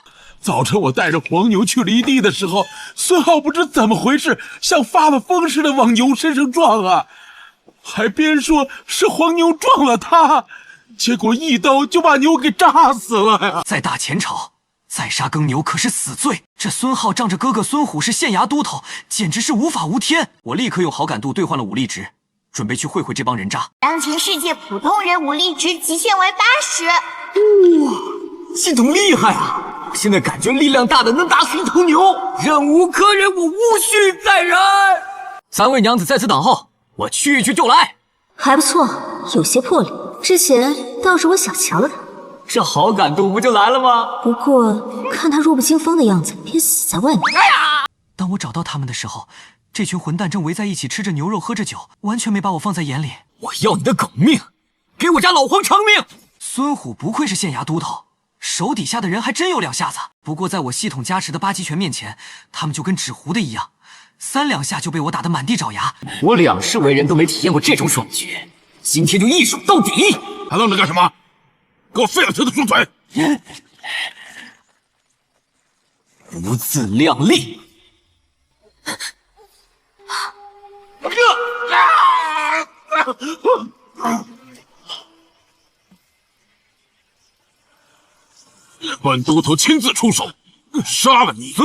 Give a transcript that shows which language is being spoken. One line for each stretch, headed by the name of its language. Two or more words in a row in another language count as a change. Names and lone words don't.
Chinese: 早晨我帶着黃牛去犁地的時候，孫浩不知怎麼回事，像發了瘋似的往牛身上撞啊，還邊說是黃牛撞了他，結果一刀就把牛給炸死了呀！在大前朝，宰殺耕牛可是死罪。這孫浩仗着哥哥孫虎是縣衙都頭，簡直是無法無天。我立刻用好感度兌換了武力值，準備去會會這幫人渣。當前世界普通人武力值極限為80。哇，系統厲害啊！我現在感覺力量大的能打死一頭牛。忍無可忍，我無需再忍。3位娘子在此等候，我去就來。還不錯，有些魄力。之前倒是我小瞧了他。這好感度不就來了嗎？不過看他弱不禁風的樣子，便死在外面。當我找到他們的時候，這群混蛋正圍在一起吃着牛肉喝着酒，完全沒把我放在眼裡。我要你的狗命，給我家老黃償命！孫虎不愧是縣衙都頭，手底下的人還真有兩下子。不過在我系統加持的8極拳面前，他們就跟紙糊的一樣，3兩下就被我打得滿地找牙。我2世為人都沒體驗過這種爽絕，今天就一手到底！還愣着幹什麼？給我廢了他的豬嘴！不自量力！本都头親自出手，殺了你！